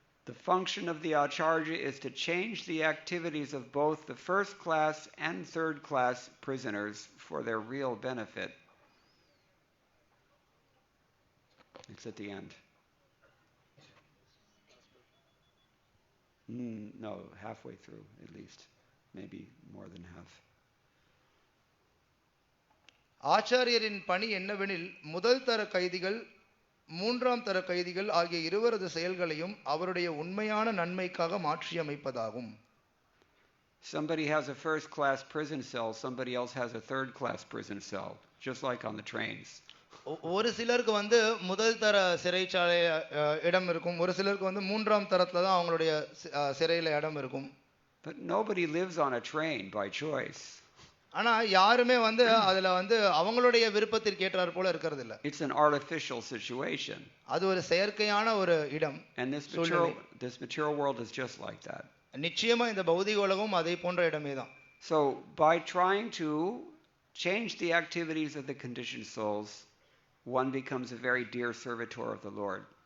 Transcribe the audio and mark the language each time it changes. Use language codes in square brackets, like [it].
[en] The function of the acharya is to change the activities of both the first class and third class prisoners for their real benefit. It's at the end. No, halfway through at least. Maybe more than half. [ta] ஆச்சாரியரின் பணி என்னவெனில் முதல் தர கைதிகள் மூன்றாம் தர கைதிகள் ஆகிய இருவரது செயல்களையும் அவருடைய உண்மையான நன்மைக்காக மாற்றியமைப்பதாகும். [en] Somebody has a first class prison cell, somebody else has a third class prison cell, just like on the trains. [ta] ஒரு சிலருக்கு முதல் தர சிறைச்சாலை இடம் இருக்கும், ஒரு சிலருக்கு மூன்றாம் தரத்துல தான் அவங்களுடைய சிறையில இடம் இருக்கும். [en] But nobody lives on a train by choice. [ta] ஆனா யாருமே அதுல அவங்களுடைய விருப்பத்திற்கு ஏற்றார் போல இருக்கிறது இல்ல. [en] It's an artificial situation. [ta] அது ஒரு செயற்கையான ஒரு இடம். [en] And this material world is just like that. [ta] நிச்சயமா இந்த பௌதிக உலகம் அதே போன்ற இடமே தான். [en] So by trying to change the activities of the conditioned souls, one becomes a very dear servitor of the Lord.